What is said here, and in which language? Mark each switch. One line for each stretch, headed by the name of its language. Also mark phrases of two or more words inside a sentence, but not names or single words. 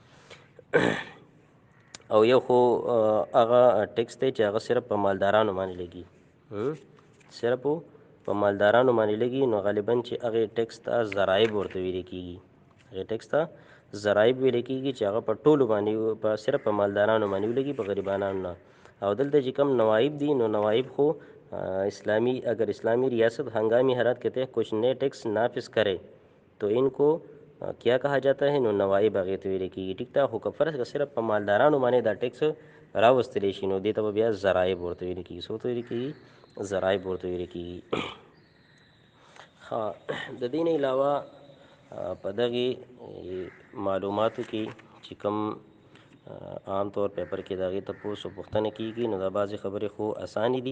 Pashto: او یو خو هغه ټکس دی چې هغه صرف په مالدارانو باندې لګي، نو غالبا چې هغې ټکس ته ضرایب ورته ویلی کېږي، چې هغه په ټولو باندې صرف په مالدارانو باندې ولګي، په غریبانانو نه. او دلته چې کوم نوائب دي نو نوائب خو
Urdu: اگر اسلامی ریاست ہنگامی حالات کے تحت کچھ نئے ٹیکس نافذ کرے تو ان کو کیا کہا جاتا ہے؟
Pashto: نو نوائب هغې ته ویلی کېږي. ټیک ده. خو که فرض که صرف په مالدارانو باندې دا ټیکس راوستلی شي نو دې ته به بیا ضرایب ورته ویلی کېږي. څه ورته ویلی کېږي؟ ضرایب ورته ویلی کېږي. ښه، د دې نه علاوه په دغې معلوماتو کې چې کوم عام طور پیپر کې د هغې تپوس او پوښتنه کېږي نو دا بعضې خبرې خو اسانې دي.